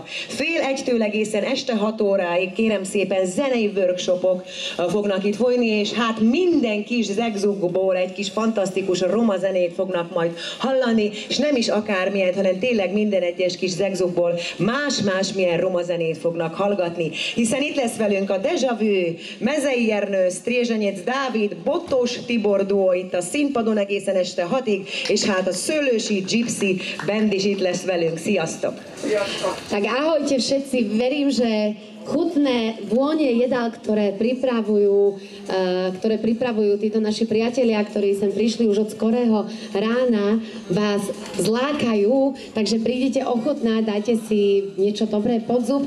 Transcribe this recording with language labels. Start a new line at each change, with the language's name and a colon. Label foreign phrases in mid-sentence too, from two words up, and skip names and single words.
Hungarian: Fél egytől egészen este 6 óráig, kérem szépen, zenei workshopok fognak itt folyni, és hát minden kis zegzugból egy kis fantasztikus roma zenét fognak majd hallani, és nem is akármilyen, hanem tényleg minden egyes kis zegzugból más-más milyen roma zenét fognak hallgatni, hiszen itt lesz velünk a Deja Vu, Mezei Ernő, Strézsenyec Dávid, Bottos Tibor duó itt a színpadon egészen este 6-ig, és hát a Szőlősi Gypsy band is itt lesz velünk. Sziasztok!
Slovak: Tak ahojte všetci, verím, že chutné vône jedál, ktoré pripravujú títo naši priatelia, ktorí sem prišli už od skorého rána, vás zlákajú, takže prídete ochotná, dajte si niečo dobré pod zub.